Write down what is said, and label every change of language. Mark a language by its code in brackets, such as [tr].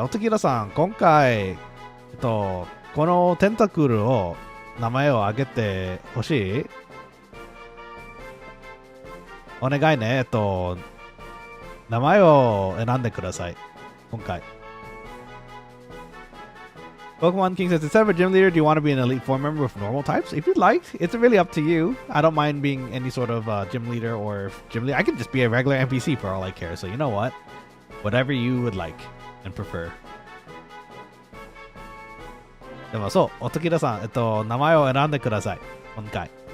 [ja] Otokiro-san、今回、このテンタクルを名前を挙げてほしい。お願いね。名前を選んでください。今回。 [en] Pokemon King says, instead of a gym leader, do you want to be an Elite Four member with normal types? If you'd like, it's really up to you. I don't mind being any sort of gym leader or gym leader. I could just be a regular NPC for all I care. So you know what? Whatever you would like and prefer. [ja] でもそう、Otokiro-さん、名前を選んでください。今回。